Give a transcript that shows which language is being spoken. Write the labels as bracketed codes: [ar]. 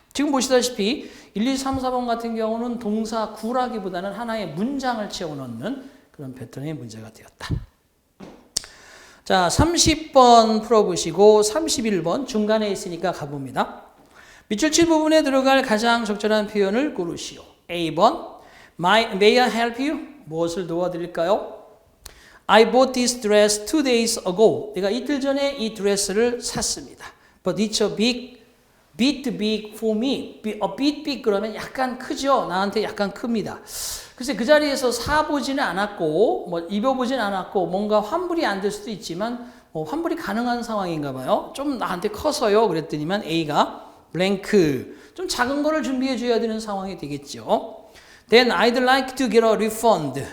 [ko] 지금 보시다시피 1, 2, 3, 4번 같은 경우는 동사 구라기보다는 하나의 문장을 채워넣는 그런 패턴의 문제가 되었다. 자, 30번 풀어보시고 31번 중간에 있으니까 가봅니다. 밑줄 칠 부분에 들어갈 가장 적절한 표현을 고르시오. [en] A번, May I help you? [ko] 무엇을 도와드릴까요? [en] I bought this dress 2 days ago. [ko] 내가 이틀 전에 이 드레스를 샀습니다. [en] But it's a bit big for me. A bit big [ko] 그러면 약간 크죠? 나한테 약간 큽니다. 글쎄 그 자리에서 사보지는 않았고 뭐 입어보지는 않았고 뭔가 환불이 안 될 수도 있지만 환불이 가능한 상황인가 봐요. 좀 나한테 커서요. 그랬더니만 A가 블랭크. 좀 작은 거를 준비해 줘야 되는 상황이 되겠죠. [en] Then I'd like to get a refund.